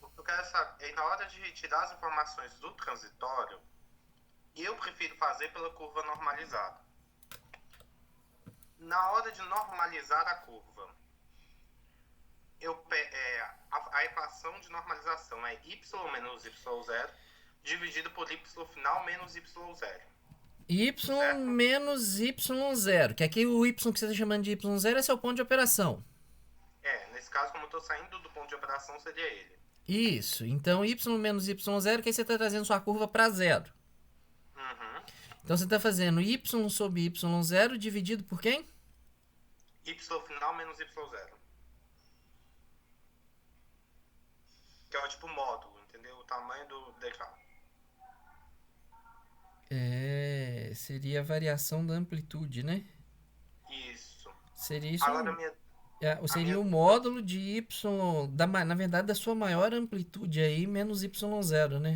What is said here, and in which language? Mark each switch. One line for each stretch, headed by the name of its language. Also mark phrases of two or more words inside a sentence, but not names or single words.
Portuguese: Eu quero saber, na hora de tirar as informações do transitório, eu prefiro fazer pela curva normalizada. Na hora de normalizar a curva, a equação de normalização é y menos y0 dividido por y final menos y0. Y Certo? menos y0, que aqui o y que você está chamando de y0 é seu ponto de operação. Nesse caso, como eu estou saindo do ponto de operação, seria ele. Isso, então y menos y0, que aí você está trazendo sua curva para zero. Uhum. Então você está fazendo y sobre y0 dividido por quem? Y final menos y0. Que é o tipo módulo, entendeu? O tamanho do degrau. Seria a variação da amplitude, né? Isso. Seria isso. Agora, Seria o módulo de y, na verdade, da sua maior amplitude aí, menos y0, né?